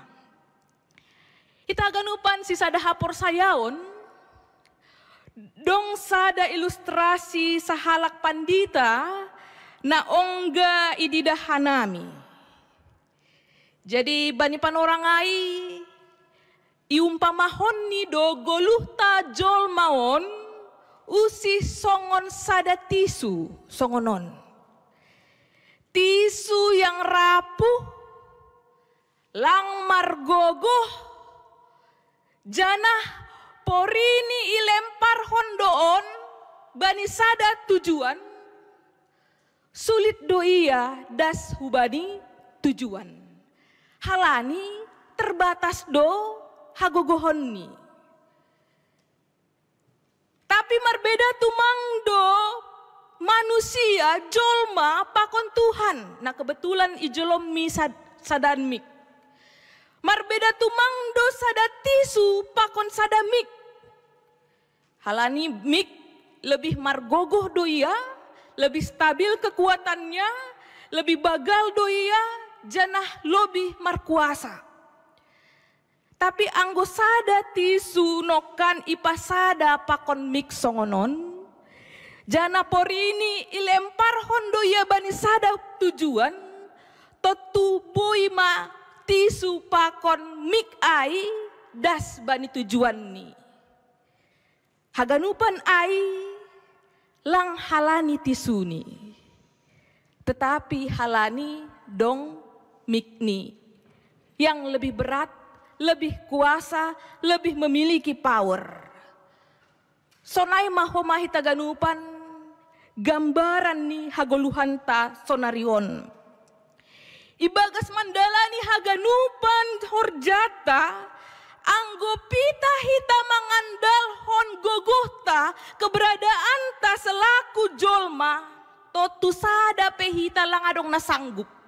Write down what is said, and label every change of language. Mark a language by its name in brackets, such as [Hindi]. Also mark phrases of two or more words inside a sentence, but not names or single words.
[Batak Simalungun] Ita ganupan si sada hapor sayaon, dong sada ilustrasi sa halak pandita na ongga ididahanami. Jadi bani panorangai, iumpamahon ni do goluhta jol maon usi songon sada tisu songonon. [Indonesian] Tisu yang rapuh, [Batak Simalungun] lang margogoh, janah porini ilempar hondoon bani sada tujuan, sulit doia das hubani tujuan. Halani terbatas do hagogohonni. Tapi marbeda tumangdo manusia jolma pakon Tuhan. Nah kebetulan ijolom mi sadanmik. Marbeda tumangdo sada tisu pakon sadamik. Halani mik lebih margogoh doia, lebih [Indonesian] stabil kekuatannya, [Batak Simalungun] lebih bagal doia, janah lebih markuasa. Tapi anggo sada tisu nokan ipasada pakon mik songonon, jana porini ilempar hondo ya bani sada tujuan, totu boima tisu pakon mik ai das bani tujuan ni. Haganupan ai lang halani tisu ni, tetapi halani dong mik ni [Indonesian] yang lebih berat, lebih kuasa, lebih memiliki power. [Batak Simalungun] Sonai mahomahita ganupan, gambaran ni hagoluhan ta sonarion. Ibagas mandala ni haganupan horjata, anggo pita hita mangandal hon gogohta keberadaan ta selaku jolma, totu sada pehita lang adong nasanggup.